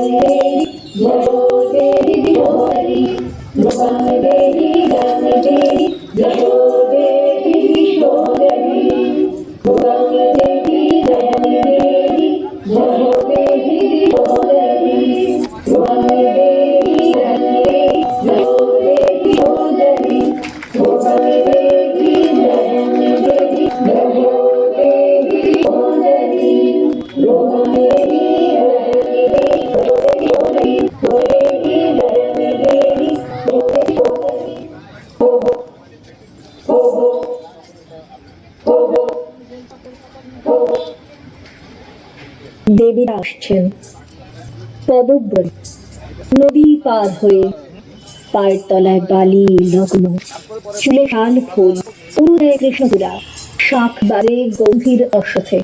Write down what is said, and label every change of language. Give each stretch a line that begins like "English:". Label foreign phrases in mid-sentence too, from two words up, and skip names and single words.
Sanskrit: देहि जयो देहीश्वरी रूपं देहि जयं देहि जयो देहीश्वरी रूपं देहि जयं देहि जयो देहीश्वरी रूपं देहि जयं देहि जयो देहीश्वरी रूपं देहि जयं देहि जयो देहीश्वरी रूपं देहि
Bangla: দেবীরা আসছেন পদব্রজে নদী পার হয়ে, পায়ের তলায় বালি লগ্ন, চুলে শাল ফুল, উড়ে কৃষ্ণচূড়া, শাঁখ বাজে গম্ভীর অশ্বথে।